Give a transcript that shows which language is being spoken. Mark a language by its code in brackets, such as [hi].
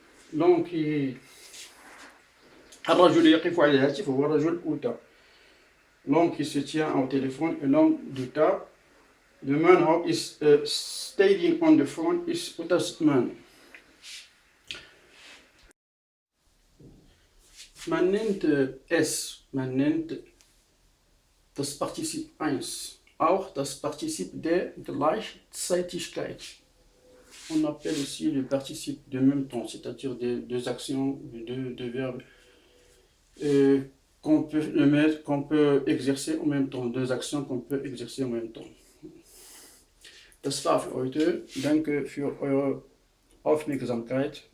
[ar] Donc, الرجل يقف على الهاتف هو رجل أوتا. [fr] L'homme qui se tient au téléphone est l'homme d'Uta. [en] The man who is standing on the phone is Uta's man. [de] Man nennt man nennt das Partizip 1 auch das Partizip der Gleichzeitigkeit. [fr] On appelle aussi le participe de même temps, c'est-à-dire deux actions, deux verbes qu'on peut exercer en même temps, deux actions qu'on peut exercer en même temps. [de] Das war für heute. Danke für eure Aufmerksamkeit.